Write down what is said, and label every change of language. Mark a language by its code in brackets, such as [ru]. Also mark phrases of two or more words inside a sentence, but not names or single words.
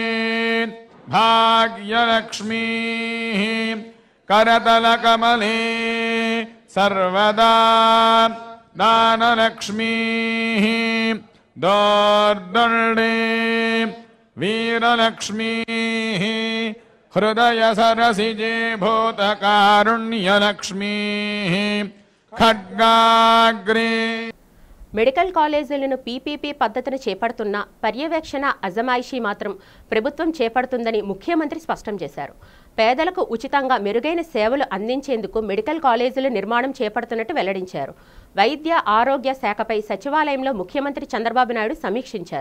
[sa] भाग्यलक्ष्मीः करतलकमले सर्वदा दानलक्ष्मीः दोर्दण्डे वीरलक्ष्मीः हृदयसरसिजे भूतकारुण्यलक्ष्मीः खड्गाग्रे. [en] medical colleges [te] పీపీపీ పద్ధతిని చేపడుతున్న పర్యవేక్షణ అజమాయిషీ మాత్రం ప్రభుత్వం చేపడుతుందని ముఖ్యమంత్రి స్పష్టం చేశారు. పేదలకు ఉచితంగా మెరుగైన సేవలు అందించేందుకు [en] medical colleges [te] నిర్మాణం చేపడుతున్నట్టు వెల్లడించారు. వైద్య ఆరోగ్య శాఖపై సచివాలయంలో ముఖ్యమంత్రి చంద్రబాబు నాయుడు సమీక్షించారు.